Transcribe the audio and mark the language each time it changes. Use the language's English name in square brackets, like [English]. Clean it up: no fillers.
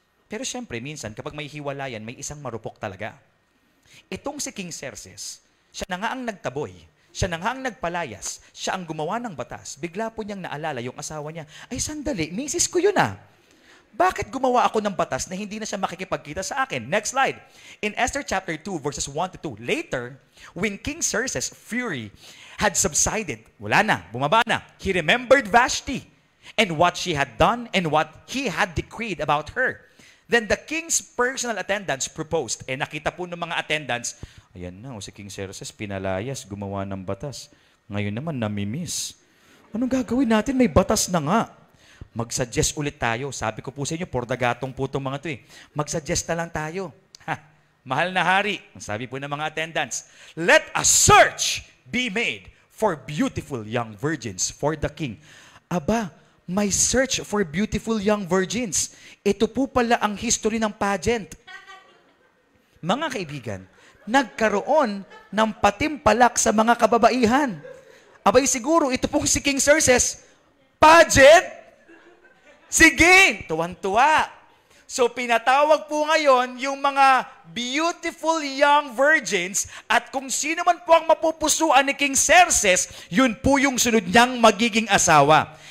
[Filipino] Pero syempre, minsan, kapag may hiwalayan, may isang marupok talaga. Itong si King Xerxes, siya na nga ang nagtaboy, siya na nga ang nagpalayas, siya ang gumawa ng batas. Bigla po niyang naalala yung asawa niya, ay sandali, misis ko yun ah. Bakit gumawa ako ng batas na hindi na siya makikipagkita sa akin? [English] Next slide. In Esther chapter 2, verses 1 to 2, later, when King Xerxes' fury had subsided, [Filipino] wala na, bumaba na, [English] he remembered Vashti and what she had done and what he had decreed about her. Then the king's personal attendants proposed. [Filipino] Nakita po ng mga attendants, ayan na, si King Xerxes pinalayas, gumawa ng batas. Ngayon naman, namimiss. Anong gagawin natin? May batas na nga. Mag-suggest ulit tayo. Sabi ko po sa inyo, pordagatong po itong mga ito eh. Mag-suggest na lang tayo. Mahal na hari, sabi po ng mga attendants, [English] let a search be made for beautiful young virgins for the king. [Filipino] Aba, may [English] search for beautiful young virgins. [Filipino] Ito po pala ang history ng pageant. Mga kaibigan, nagkaroon ng patimpalak sa mga kababaihan. Abay siguro, ito pong si King Xerxes, pageant? Sige, tuwan-tuwa. So pinatawag po ngayon yung mga beautiful young virgins at kung sino man po ang mapupusuan ni King Xerxes, yun po yung sunod niyang magiging asawa.